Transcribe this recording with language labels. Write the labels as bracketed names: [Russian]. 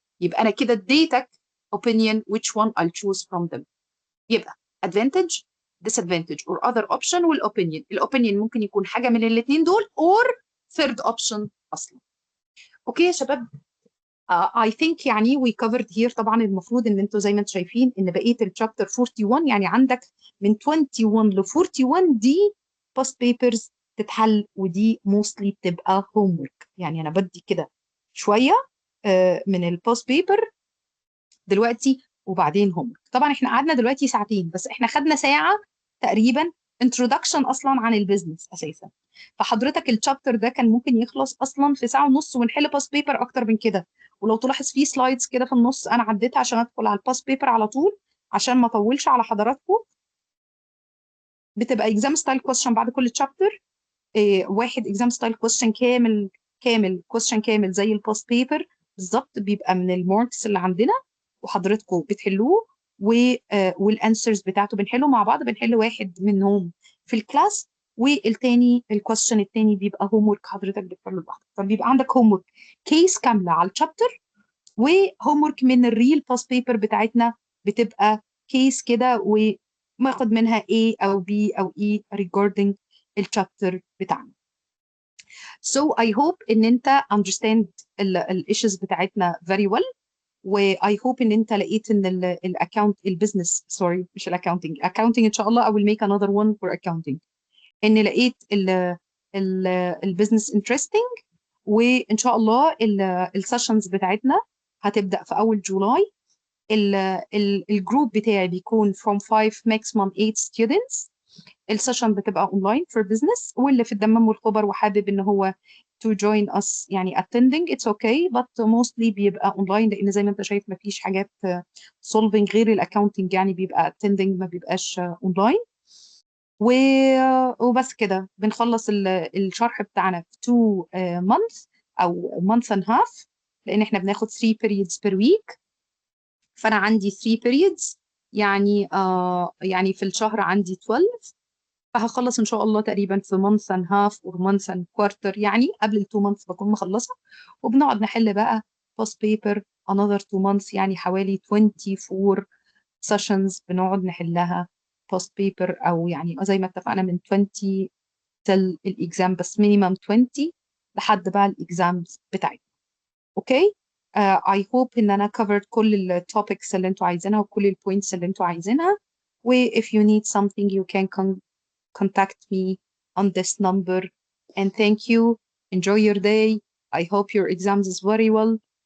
[Arabic] يبقى انا كده اديتك [English] opinion which one I'll choose from them. [Arabic] يبقى [English] advantage, disadvantage or other option والopinion. [Arabic] الopinion ممكن يكون حاجة من الاثنين دول [English] or third option [Arabic] أصلا. اوكي يا شباب، [English] I think [Arabic] يعني [English] we covered here. [Arabic] طبعا المفروض ان انتوا زي ما انتم شايفين ان بقية الشابتر 41 يعني عندك من 21 ل 41 دي post papers تتحل، ودي [English] mostly [Arabic] بتبقى homework. يعني انا بدي كده شوية من البوست بيبر دلوقتي وبعدين هم. طبعا احنا قعدنا دلوقتي ساعتين بس احنا خدنا ساعة تقريبا [English] introduction [Arabic] اصلا عن البيزنس اساسا. فحضرتك الشابتر ده كان ممكن يخلص اصلا في ساعة ونص ونحل باس بيبر اكتر من كده. ولو تلاحظ فيه سلايدز كده في النص انا عديتها عشان ادخل على الباس بيبر على طول عشان ما اطولش على حضراتكم. بتبقى exam style question بعد كل chapter. واحد exam style question كامل question كامل زي الباس بيبر بالظبط، بيبقى من الماركس اللي عندنا وحضرتكم بتحلوه والانسرز بتاعته بنحله مع بعض. بنحل واحد منهم في الكلاس والتاني الكويستشن التاني بيبقى هوم ورك حضرتك بتحله لوحدك. فبيبقى عندك هوم ورك كيس كامله على الشابتر وهوم ورك من الريل باس بيبر بتاعتنا بتبقى كيس كده وماخد منها A او B او E [English] regarding [Arabic] الشابتر بتاعنا. [English] So I hope [Arabic] ان انت [English] understand الissues [Arabic] بتاعتنا [English] very well. [Arabic] واي هوب ان انت لقيت ان الاكونت البيزنس سوري مش الاكونتنج ان شاء الله [English] I will make another one for accounting [Arabic] ان لقيت البيزنس interesting. وان شاء الله السيشنز بتاعتنا هتبدا في اول جولاي. الجروب بتاعي بيكون [English] from 5 maximum 8 students. [Arabic] السيشن بتبقى اونلاين [English] for business، [Arabic] واللي في الدمام والخبر وحابب ان هو [English] to join us [Arabic] يعني [English] attending it's okay but mostly [Arabic] بيبقى اونلاين لان زي ما انت شايف ما فيش حاجات solving غير الاكاونتنج يعني بيبقى attending ما بيبقاش اونلاين. وبس كده بنخلص الشرح بتاعنا في [English] 2 months او month and half [Arabic] لان احنا بناخد [English] 3 periods per week. [Arabic] فانا عندي 3 periods يعني يعني في الشهر عندي 12، فهخلص ان شاء الله تقريبا في [English] month and half or month and quarter [Arabic] يعني قبل ال 2 months بكون مخلصه. وبنقعد نحل بقى post paper [English] another 2 months [Arabic] يعني حوالي 24 sessions بنقعد نحلها post paper او يعني زي ما اتفقنا من [English] 20 till [Arabic] الاكزام بس minimum 20 لحد بقى الاكزامز بتاعتنا. اوكي [English] I hope [Arabic] ان انا [English] covered [Arabic] كل التوبكس اللي انتوا عايزينها وكل البوينتس اللي انتوا عايزينها. [English] و if you need something you can contact me on this number. And thank you. Enjoy your day. I hope your exams is very well.